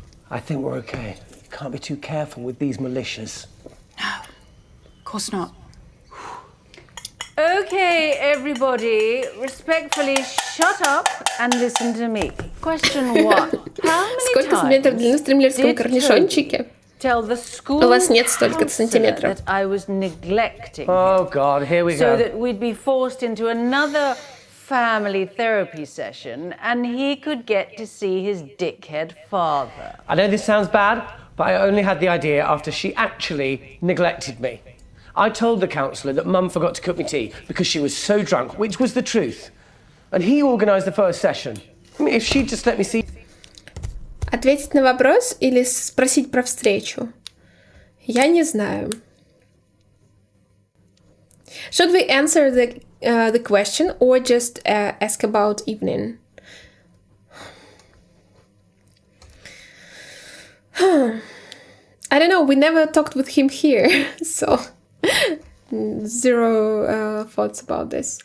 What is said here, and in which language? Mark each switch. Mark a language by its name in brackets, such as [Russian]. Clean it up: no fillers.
[English] I think we're okay. Can't be too careful with these militias. No, of course not. Okay, everybody, respectfully shut up and listen to me. Question 1. [Russian] Сколько сантиметров длины в стримлерском корнишончике? У вас нет столько сантиметров. [English] Oh God, here we So go. that we'd be forced into another family therapy session and he could get to see his dickhead father. I know this sounds bad, but I only had the idea after she actually neglected me. I told the counsellor that Mum forgot to cook me tea because she was so drunk, which was the truth. And he organised the first session. I mean, if she'd just let me see... [Russian] Ответить на вопрос или спросить про встречу? Я не знаю. [English] Should we answer the question or just ask about evening? I don't know, we never talked with him here, so zero thoughts about this.